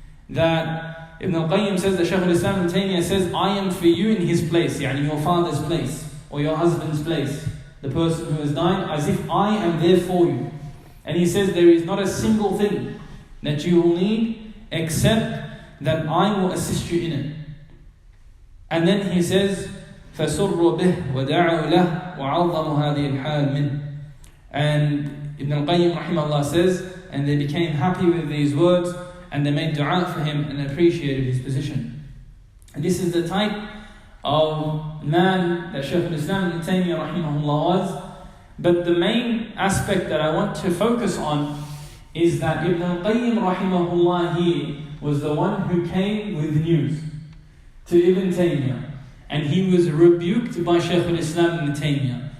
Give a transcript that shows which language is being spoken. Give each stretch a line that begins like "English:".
English: That Ibn Al Qayyim says that Shaykh al-Islam Ibn Taymiyyah says, I am for you in his place, yani your father's place, or your husband's place, the person who has died, as if I am there for you. And he says there is not a single thing that you will need except that I will assist you in it.
Arabic: And then he says, فَسُرُّوا بِهِ وَدَعَوْا لَهُ وَعَظَّمُوا هَذِهِ الْحَالِ مِنْهُ.
English: And Ibn Al Qayyim Rahimahullah says, and they became happy with these words, and they made dua for him and appreciated his position. And this is the type of man that Shaykh al-Islam Ibn Taymiyyah Rahimahullah was. But the main aspect that I want to focus on is that Ibn Al Qayyim Rahimahullah here was the one who came with news to Ibn Taymiyyah, and he was rebuked by Shaykh al-Islam Ibn Taymiyyah.